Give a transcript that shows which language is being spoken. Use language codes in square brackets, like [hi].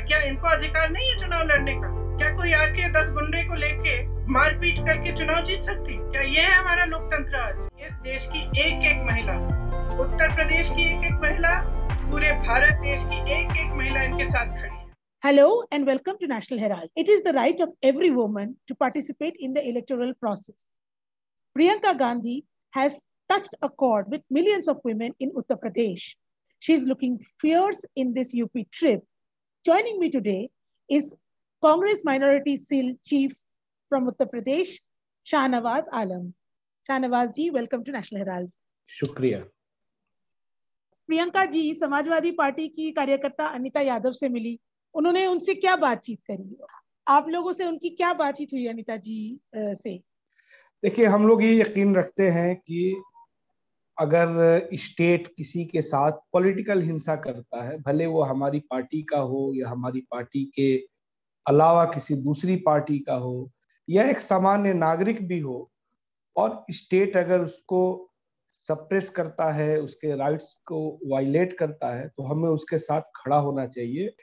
[hi] क्या इनको अधिकार नहीं है चुनाव लड़ने का? क्या कोई आके 10 गुंडे को लेके मारपीट करके चुनाव जीत सकती? क्या ये है हमारा लोकतंत्र? आज इस देश की एक एक महिला, उत्तर प्रदेश की एक एक महिला, पूरे भारत देश की एक एक महिला इनके साथ खड़ी है। [en] Hello and welcome to National Herald. It is the right of every woman to participate in the electoral process. Priyanka Gandhi has touched a chord with millions of women in Uttar Pradesh. She is looking fierce in this UP trip. Joining me today is Congress Minority Cell Chief from Uttar Pradesh, Shahnawaz Alam. Shahnawaz ji, welcome to National Herald. [hi] शुक्रिया। Priyanka ji Samajwadi party की कार्यकर्ता अनीता यादव से मिली, उन्होंने उनसे क्या बातचीत करी? आप लोगों से उनकी क्या बातचीत हुई अनीता जी से? देखिए, हम लोग ये यकीन रखते हैं कि अगर स्टेट किसी के साथ पॉलिटिकल हिंसा करता है, भले वो हमारी पार्टी का हो या हमारी पार्टी के अलावा किसी दूसरी पार्टी का हो या एक सामान्य नागरिक भी हो, और स्टेट अगर उसको सप्रेस करता है, उसके राइट्स को वायलेट करता है, तो हमें उसके साथ खड़ा होना चाहिए।